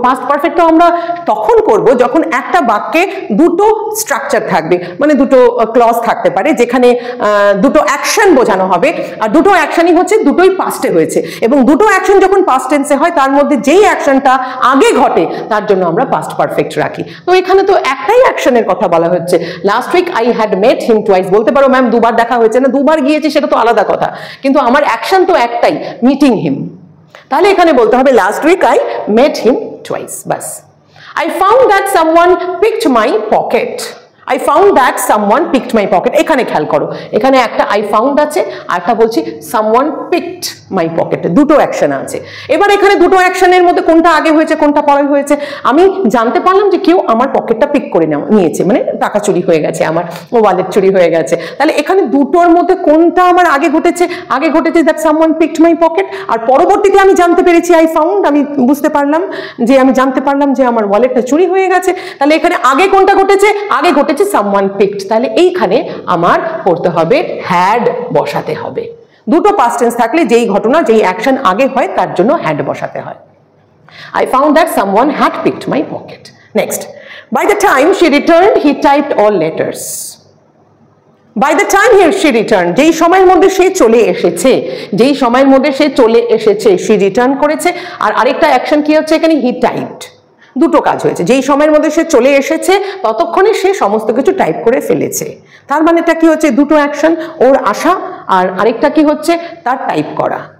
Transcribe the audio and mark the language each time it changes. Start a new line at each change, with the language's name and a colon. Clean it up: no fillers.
Bangla: Past perfect তো আমরা তখন করব যখন একটা বাক্যে দুটো স্ট্রাকচার থাকবে, মানে দুটো ক্লজ থাকতে পারে, যেখানে দুটো অ্যাকশন বোঝানো হবে, আর দুটো অ্যাকশনই হচ্ছে দুটোই পাস্টে হয়েছে, এবং দুটো অ্যাকশন যখন পাস্ট টেন্সে হয় তার মধ্যে যেই অ্যাকশনটা আগে ঘটে তার জন্য আমরা পাস্ট পারফেক্ট রাখি। তো এখানে তো একটাই অ্যাকশনের কথা বলা হচ্ছে,
English: Last week I had met him twice.
Bangla: বলতে পারো ম্যাম 2 বার দেখা হয়েছে না, 2 বার গিয়েছে সেটা তো আলাদা কথা, কিন্তু আমার অ্যাকশন তো একটাই, মিটিং হিম। তাহলে এখানে বলতে হবে
English: last week I met him twice,
Bangla: bus.
English: I found that someone picked my pocket. I found that someone picked my pocket.
Bangla: এখানে খেয়াল করো, এখানে একটা I found আছে, আর একটা বলছি
English: someone picked my pocket,
Bangla: দুটো অ্যাকশন আছে। এবার এখানে দুটো অ্যাকশনের মধ্যে কোনটা আগে হয়েছে কোনটা পরে হয়েছে, আমি জানতে পারলাম যে কেউ আমার পকেটটা পিক করে নিয়েছে, মানে টাকা চুরি হয়ে গেছে, আমার ওয়ালেট চুরি হয়ে গেছে। তাহলে এখানে দুটোর মধ্যে কোনটা আমার আগে ঘটেছে, আগে ঘটেছে
English: that someone picked my pocket,
Bangla: আর পরবর্তীতে আমি জানতে পেরেছি
English: I found,
Bangla: আমি বুঝতে পারলাম যে, আমি জানতে পারলাম যে আমার ওয়ালেটটা চুরি হয়ে গেছে। তাহলে এখানে আগে কোনটা ঘটেছে, আগে ঘটেছে
English: someone picked,
Bangla: তাহলে এইখানে আমার করতে হবে had বসাতে হবে। দুটো পাস্ট টেন্স থাকলে যেই ঘটনা, যেই অ্যাকশন আগে হয় তার জন্য had বসাতে হয়।
English: I found that someone had picked my pocket. Next, by the time she returned he typed all letters. By the time she returned,
Bangla: যেই সময়ের মধ্যে সে চলে এসেছে, যেই সময়ের মধ্যে সে চলে এসেছে, she রিটার্ন করেছে, আর আরেকটা অ্যাকশন কি হচ্ছে এখানে,
English: he typed।
Bangla: দুটো কাজ হয়েছে, যেই সময়ের মধ্যে সে চলে এসেছে ততক্ষণে সে সমস্ত কিছু টাইপ করে ফেলেছে, তার মানেটা কি হচ্ছে, দুটো অ্যাকশন, ওর আসা আর আরেকটা কি হচ্ছে, তার টাইপ করা।